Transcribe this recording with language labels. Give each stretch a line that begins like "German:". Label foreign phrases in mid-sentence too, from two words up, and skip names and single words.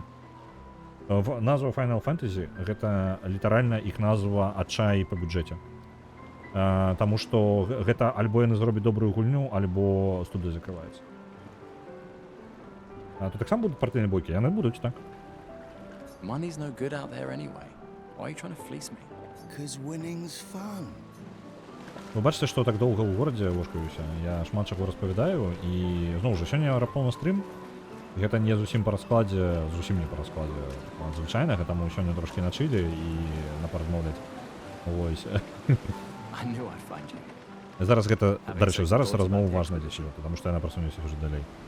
Belarusian: Назва Final Fantasy гэта літаральна іх назва адчай па бюджэце. Таму што гэта альбо яны зробяць добрую гульню, альбо студыя закрываецца. Тут таксама будуць партыйныя бойкі, яны будуць, так.
English: Money's no good out there anyway. Why are you trying to fleece me? Because winning's fun.
Belarusian: Вы бачыце, што так доўга ў горадзе вошкаюся. Я шмат чаго распавядаю, і зноў жа сёння раптоўна стрым. Гэта не зусім па раскладзе, зусім не па раскладзе звычайнага, таму сёння трошкі начылі і напаразмаўляць. Вось. Зараз гэта, дарэчы, зараз размова важная для сябе, потому што яна прасунецца ўжо далей.